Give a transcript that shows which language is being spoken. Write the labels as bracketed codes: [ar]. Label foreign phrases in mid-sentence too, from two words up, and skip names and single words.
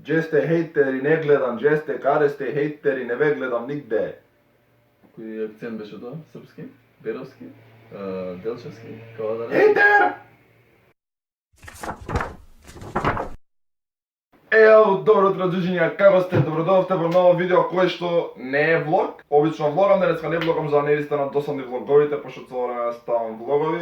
[sr] Gdje ste hejteri, [mk] не гледам, [sr] gdje ste, [mk] каде сте хейтери, не ве гледам нигде. Кој акцент беше тоа? Српски? Беровски? Делчевски? Како да не? Хейтер! Ео, добро утро, джуджиња, како сте? Добродовте во ново видео кое што не е влог. Обично влогам, денеска не влогам за невистина досадни влоговите, пошто цело време ставам влогови.